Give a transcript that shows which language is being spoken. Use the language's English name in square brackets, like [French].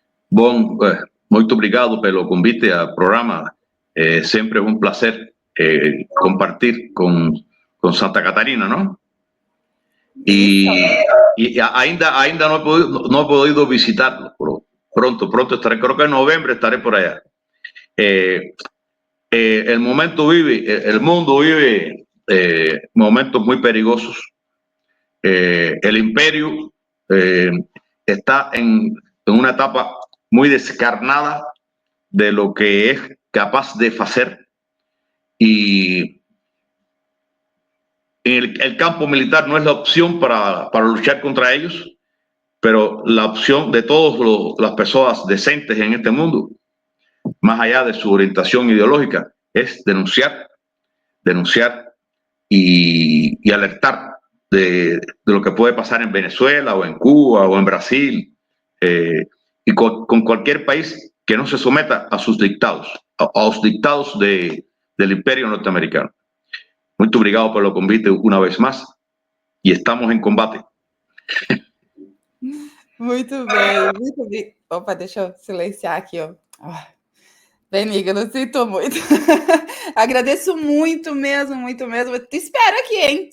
[Portuguese] Bom, muito obrigado pelo convite ao programa. Sempre um prazer compartilhar com Santa Catarina, não? E ainda não [Spanish] he podido visitarlo. Pronto estaré, creo que en noviembre estaré por allá. El mundo vive momentos muy peligrosos. El imperio está en una etapa muy descarnada de lo que es capaz de hacer, y el campo militar no es la opción para luchar contra ellos, pero la opción de todas las personas decentes en este mundo, más allá de su orientación ideológica, es denunciar y alertar de lo que puede pasar en Venezuela o en Cuba o en Brasil, y con cualquier país que no se someta a sus dictados, a los dictados del imperio norteamericano. [Portuguese] Muito obrigado pelo convite uma vez mais e estamos em combate. Muito bem, muito bem. Opa, deixa eu silenciar aqui, ó. Benigno, sinto muito. Agradeço muito mesmo, muito mesmo. Te espero aqui, hein?